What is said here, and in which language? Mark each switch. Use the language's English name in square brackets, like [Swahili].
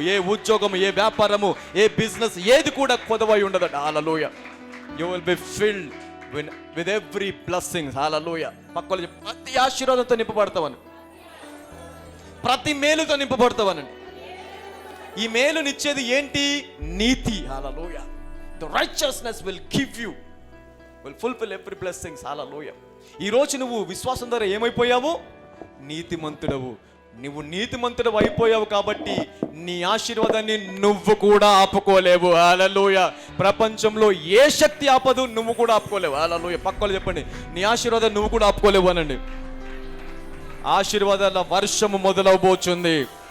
[Telugu] ఏ ఉద్యోగము, ఏ వ్యాపారము, ఏ బిజినెస్ ఏది కూడా కొదవై ఉండదు. హల్లెలూయా. [English] You will be filled with every blessing. Hallelujah. [Telugu] పక్కన ప్రతి ఆశీర్వాదంతో నింపబడతావని, ప్రతి మేలుతో నింపబడతావనండి. ఈ మేలునిచ్చేది ఏంటి? నీతి. హల్లెలూయా. [English] The righteousness will give you, will fulfill every blessings. [Telugu] హల్లెలూయా. ఈ రోజు నువ్వు విశ్వాసం ద్వారా ఏమైపోయావు? నీతిమంతుడవు. నువ్వు నీతిమంతుడు అయిపోయావు కాబట్టి నీ ఆశీర్వాదాన్ని నువ్వు కూడా ఆపుకోలేవు. హల్లెలూయా. ప్రపంచంలో ఏ శక్తి ఆపదు, నువ్వు కూడా ఆపుకోలేవు. హల్లెలూయా. పక్కలు చెప్పండి, నీ ఆశీర్వాదాన్ని నువ్వు కూడా ఆపుకోలేవు అనండి. ఆశీర్వాదాల వర్షము మొదలవబోతుంది.